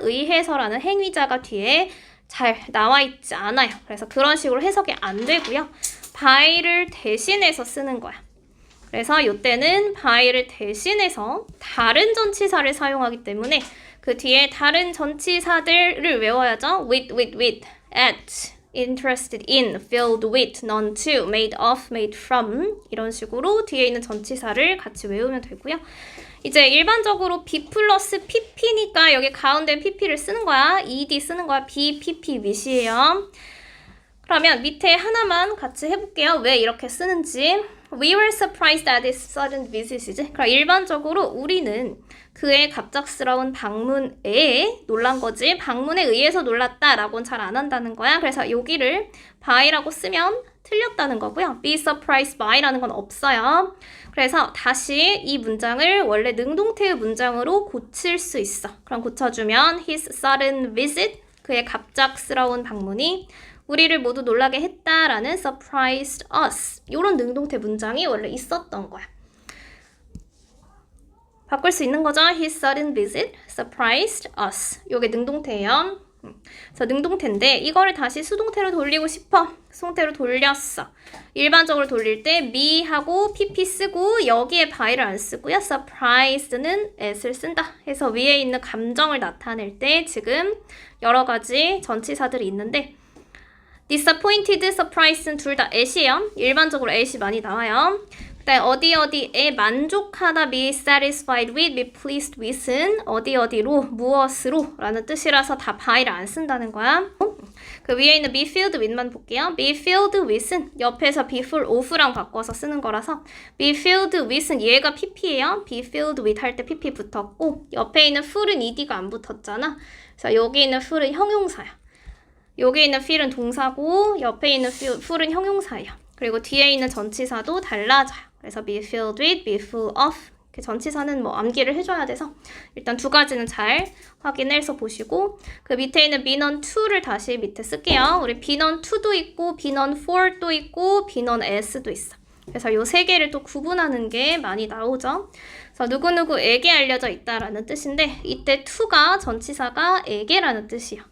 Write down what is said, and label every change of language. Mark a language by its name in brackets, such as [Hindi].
[Korean] 의해서라는 행위자가 뒤에 잘 나와 있지 않아요. 그래서 그런 식으로 해석이 안 되고요. by를 대신해서 쓰는 거야. 그래서 이때는 by를 대신해서 다른 전치사를 사용하기 때문에 그 뒤에 다른 전치사들을 외워야죠. [English] with, at, interested in, filled with, none to, made of, made from [Korean] 이런 식으로 뒤에 있는 전치사를 같이 외우면 되고요. 이제 일반적으로 be 플러스 pp니까 여기 가운데 pp를 쓰는 거야. ed 쓰는 거야. [English] be, pp, with이에요. [Korean] 그러면 밑에 하나만 같이 해볼게요. 왜 이렇게 쓰는지. [English] We were surprised at his sudden visit이지. [Korean] 그럼 일반적으로 우리는 그의 갑작스러운 방문에 놀란 거지. 방문에 의해서 놀랐다라고는 잘 안 한다는 거야. 그래서 여기를 by라고 쓰면 틀렸다는 거고요. [English] be surprised by [Korean] 라는 건 없어요. 그래서 다시 이 문장을 원래 능동태의 문장으로 고칠 수 있어. 그럼 고쳐주면 [English] his sudden visit, [Korean] 그의 갑작스러운 방문이 우리를 모두 놀라게 했다라는 [English] surprised us. [Korean] 이런 능동태 문장이 원래 있었던 거야. 바꿀 수 있는 거죠. [English] His sudden visit surprised us. [Korean] 이게 능동태예요. 그래서 능동태인데 이거를 다시 수동태로 돌리고 싶어. 수동태로 돌렸어. 일반적으로 돌릴 때 me 하고 pp 쓰고 여기에 by를 안 쓰고요. surprised는 at을 쓴다. 해서 위에 있는 감정을 나타낼 때 지금 여러 가지 전치사들이 있는데 disappointed, surprised는 둘 다 at이에요. 일반적으로 at이 많이 나와요. 그다음에 어디에 만족하다, [English] be satisfied with, be pleased with [Korean] 은 어디로, 무엇으로 라는 뜻이라서 다 by를 안 쓴다는 거야. 그 위에 있는 be filled with만 볼게요. [English] be filled with [Korean] 은 옆에서 [English] be full of [Korean] 랑 바꿔서 쓰는 거라서 be filled with은 얘가 pp예요. be filled with 할 때 pp 붙었고 옆에 있는 full은 ed가 안 붙었잖아. 그래서 여기 있는 full은 형용사야. 여기 있는 fill은 동사고 옆에 있는 full은 형용사예요. 그리고 뒤에 있는 전치사도 달라져요. 그래서 [English] be filled with, be full of. [Korean] 전치사는 뭐 암기를 해줘야 돼서 일단 두 가지는 잘 확인해서 보시고 그 밑에 있는 [English] be known to [Korean] 를 다시 밑에 쓸게요. 우리 be known to도 있고 [English] be known for [Korean] 도 있고 [English] be known as [Korean] 도 있어. 그래서 요 세 개를 또 구분하는 게 많이 나오죠. 그래서 누구누구에게 알려져 있다라는 뜻인데 이때 to가 전치사가 에게라는 뜻이에요.